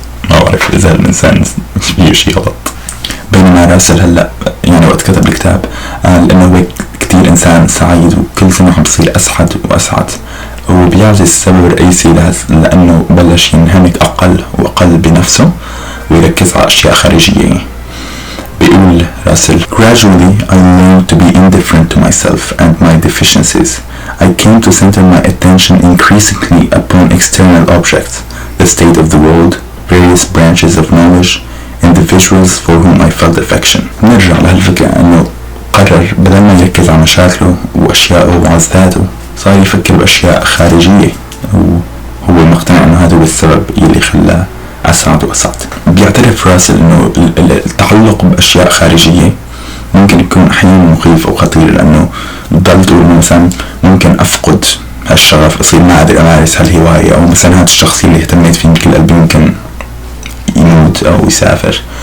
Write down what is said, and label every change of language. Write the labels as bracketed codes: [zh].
[ar] ما بعرف إذا الإنسان فيه شيء غلط. بينما راسل هلأ يعني وقت كتب الكتاب قال إنه هو كتير إنسان سعيد، وكل سنة عم بصير أسعد وأسعد، وبيعطي السبب الرئيسي لأنه بلش ينهمك أقل وأقل بنفسه ويركز على أشياء خارجية. بيقول راسل: [en] Gradually I learned to be indifferent to myself and my deficiencies. I came to center my attention increasingly upon external objects, the state of the world, various branches of knowledge, individuals for whom I felt affection. [ar] نرجع لهالفكرة انه قرر بدل ما يركز على مشاكله واشياءه وعلى ذاته، صار يفكر باشياء خارجية، وهو مقتنع انه هذا هو السبب اللي خلاه اسعد واسعد. بيعترف راسل انه التعلق باشياء خارجية ممكن يكون احيانا مخيف او خطير، لانه بضل تقول مثلا ممكن افقد هالشغف، اصير ما اقدر امارس هالهواية، او مثلا هذا الشخص اللي اهتميت فيه بكل قلبي ممكن يموت او يسافر.